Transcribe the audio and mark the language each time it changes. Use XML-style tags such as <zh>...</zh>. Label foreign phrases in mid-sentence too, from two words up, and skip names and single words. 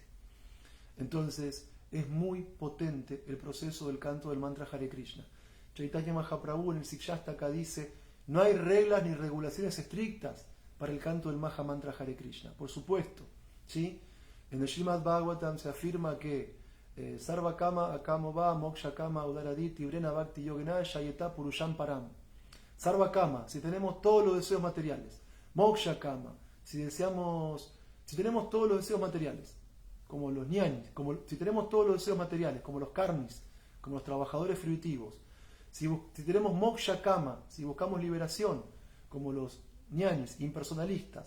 <es>Entonces, es muy potente el proceso del canto del mantra Hare Krishna. Chaitanya Mahaprabhu en el Sikshastaka dice, no hay reglas ni regulaciones estrictas para el canto del Maha Mantra Hare Krishna. Por supuesto, ¿sí? En el Srimad Bhagavatam se afirma que</es> <sa>Sarva Kama Akamo Va Moksha Kama Udaraditi Vrena Bhakti Yogena Shayeta Purusham Param. Sarva Kama,</sa> <es>si tenemos todos los deseos materiales.</es> <sa>Moksha Kama,</sa> <es>si tenemos todos los deseos materiales, como los ñanis, si tenemos todos los deseos materiales, como los karmis, como los trabajadores fruitivos. Si tenemos</es> <sa>moksha kama,</sa> <es>si buscamos liberación, como los ñanis, impersonalistas.</es>